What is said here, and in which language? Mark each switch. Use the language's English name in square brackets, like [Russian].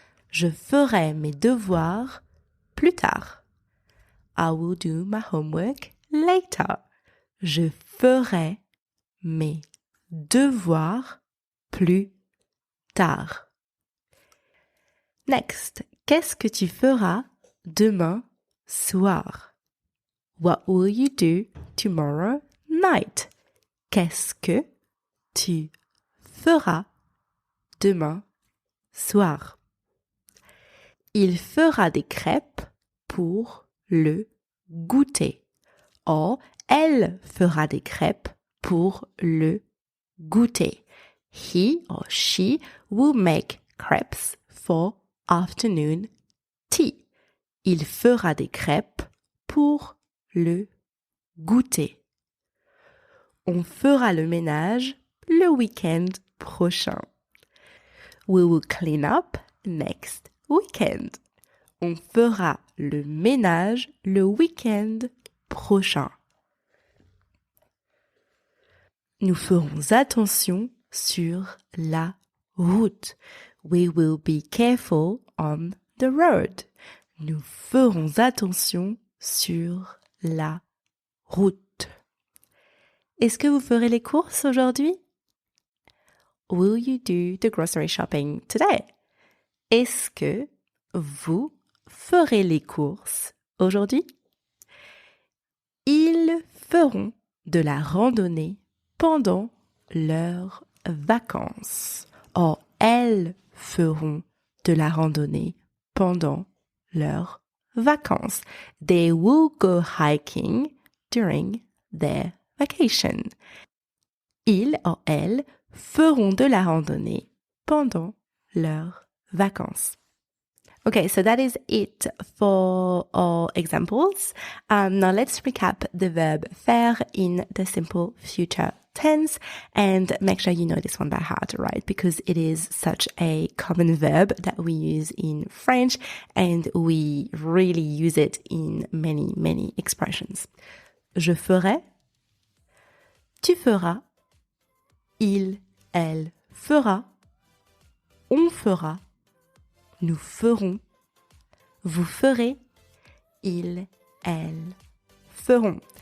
[French] Je ferai mes devoirs plus tard. [English] I will do my homework later. [French] Je ferai mes devoirs plus tard. Next, qu'est-ce que tu feras demain soir? [English] What will you do tomorrow night? [French] Qu'est-ce que tu feras demain soir? Il fera des crêpes pour le goûter. Or, elle fera des crêpes pour le goûter. [English] He or she will make crepes for afternoon tea. [French] Il fera des crêpes pour le goûter. On fera le ménage le week-end prochain. [English] We will clean up next weekend. [French] On fera le ménage le week-end prochain. Nous ferons attention sur la route. [English] We will be careful on the road. [French] Nous ferons attention sur la route. Est-ce que vous ferez les courses aujourd'hui? [English] Will you do the grocery shopping today? [French] Est-ce que vous ferez les courses aujourd'hui? Ils feront de la randonnée pendant leurs vacances. Or, elles feront de la randonnée pendant leurs vacances. [English] They will go hiking during their vacation. [French] Ils ou elles feront de la randonnée pendant leurs vacances. [English] Okay, so that is it for our examples. Now let's recap the verb faire in the simple future tense and make sure you know this one by heart, right? Because it is such a common verb that we use in French and we really use it in many, many expressions. [French] Je ferai, tu feras, il, elle fera, on fera, nous ferons, vous ferez, ils, elles feront.